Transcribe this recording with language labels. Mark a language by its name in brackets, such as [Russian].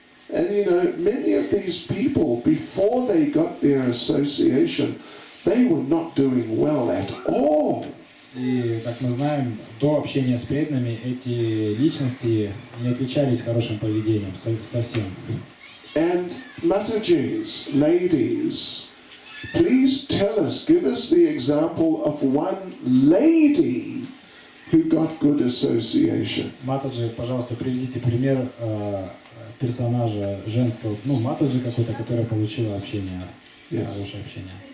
[English] And you know, many of these people, before they got their association, they were not doing well at all. [Russian] И, как мы знаем, до общения с преданными эти личности не отличались хорошим поведением совсем. [English] And Matajis, ladies, please tell us, give us the example of one lady who got good association. [Russian] Матаджи, пожалуйста, приведите пример персонажа женского, Матаджи какой-то, которая получила общение, хорошее общение.